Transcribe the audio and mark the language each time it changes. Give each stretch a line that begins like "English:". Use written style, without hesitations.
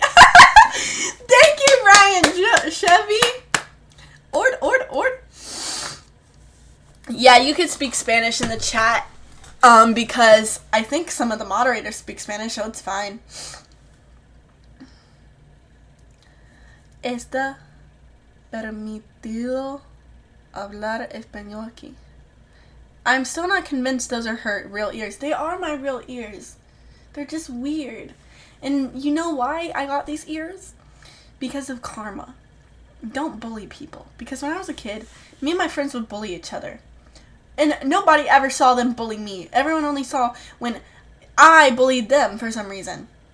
English: Thank you, Ryan Chevy. Ord. Yeah, you could speak Spanish in the chat. Because I think some of the moderators speak Spanish, so it's fine.
Spanish: Está permitido hablar español aquí.
English: I'm still not convinced those are her real ears. They are my real ears. They're just weird. And you know why I got these ears? Because of karma. Don't bully people. Because when I was a kid, me and my friends would bully each other. And nobody ever saw them bully me. Everyone only saw when I bullied them for some reason.